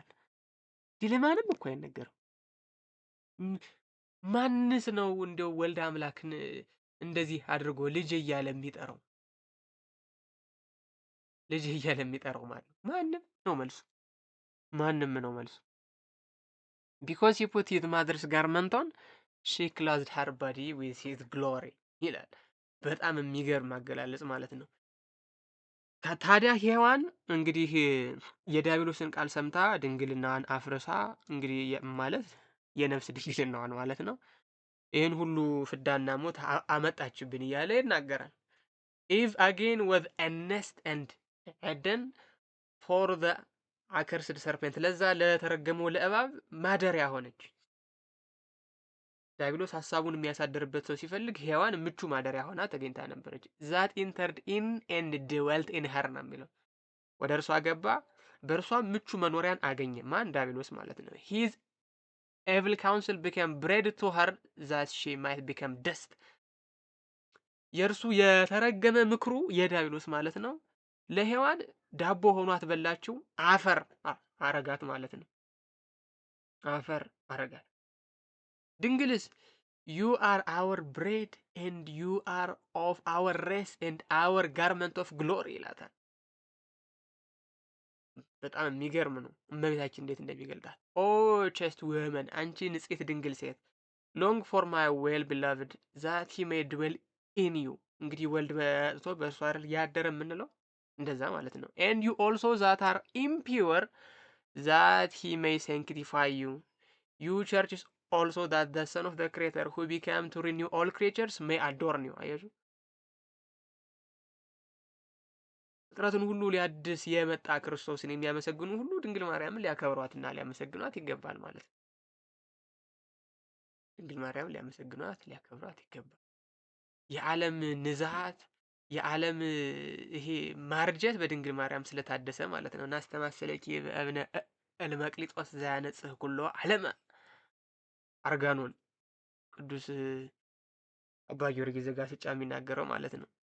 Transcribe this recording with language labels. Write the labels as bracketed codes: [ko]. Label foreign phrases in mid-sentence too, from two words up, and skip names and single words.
[am] ለማንም እኮ አይነገርም። ማንስ ነው እንደው ወልድ አምላክን እንደዚህ አድርጎ ልጅ እያለ የሚጠራው? ልጅ እያለ የሚጠራው ማለት ነው ማንም ነው መልሱ። ማንም ነው መልሱ። [en] because he put his mother's garment on she clothed her body with his glory [am] ይላል። በጣም የሚገርም አገላለጽ ማለት ነው። ታዲያ ሔዋን እንግዲህ የዲያብሎስን ቃል ሰምታ ድንግልናዋን አፍርሳ እንግዲህ ማለት የነፍስ ድንግልናዋን ማለት ነው ይህን ሁሉ ፍዳና ሞት አመጣችብን እያለ ይናገራል። [en] Eve again with a nest and Eden for the accursed serpent [am] ለዛ ለተረገመው ለእባብ ማደሪያ ሆነች። ዲያብሎስ ሐሳቡን የሚያሳድርበት ሰው ሲፈልግ ሔዋን ምቹ ማደሪያ ሆና ተገኝታ ነበረች። [en] that entered in and dwelt in her [am] ነው የሚለው። ወደ እርሷ ገባ በእርሷ ምቹ መኖሪያን አገኘ። ማን? ዲያብሎስ ማለት ነው። [en] his evil counsel became bread to her that she might become dust [am] የእርሱ የተረገመ ምክሩ የዲያብሎስ ማለት ነው ለሔዋን ዳቦ ሆኗት በላችው፣ አፈር አረጋት ማለት ነው። አፈር አረጋት። ድንግልስ [en] you are our bread and you are of our race and our garment of glory ይላታል። [am] በጣም የሚገርም ነው እመቤታችን እንዴት እንደሚገልጣት። [en] ኦ chaste woman [am] አንቺ ንጽሕት ድንግል ሴት [en] long for my well beloved that he may dwell in you [am] እንግዲህ ወልድ መጥቶ በእርሷ አይደል ያደረ የምንለው እንደዛ ማለት ነው። [en] and you also that are impure that he may sanctify you you churches also that the son of the creator who became to renew all creatures may adorn you [am] አያችሁ ፍጥረትን ሁሉ ሊያድስ የመጣ ክርስቶስን የሚያመሰግኑ ሁሉ ድንግል ማርያምን ሊያከብሯትና ሊያመሰግኗት ይገባል ማለት ነው። ድንግል ማርያምን ሊያመሰግኗት ሊያከብሯት ይገባል። የዓለም ንዝሃት የዓለም ይሄ ማርጀት በድንግል ማርያም ስለታደሰ ማለት ነው። እና [gez] አስተማሰለኪ በእብነ እልመቅሊጦስ ዘያነጽህ ኩሎ ዓለመ [am] አርጋኖን ቅዱስ አባ ጊዮርጊስ ዘጋስጫ የሚናገረው ማለት ነው።